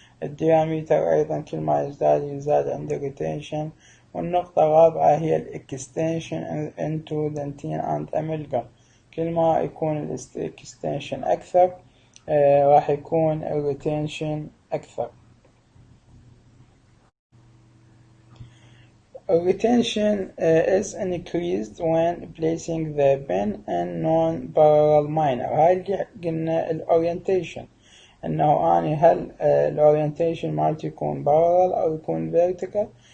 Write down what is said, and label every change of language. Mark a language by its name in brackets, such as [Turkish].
[Arabic] الديامتر أيضا كل ما يزداد عند retention. والنقطة الرابعة هي الاكستنشن [English] into dentine and amalgam. [Arabic] كل ما يكون الاكستنشن أكثر راح يكون الريتنشن أكثر. [English] Retention is increased when placing the bin in non-parallel minor. [Arabic] هاي اللي قلنا الأورينتيشن، إنه أنا هل الأورينتيشن مالتي يكون [English] parallel [Arabic] أو يكون [English] vertical.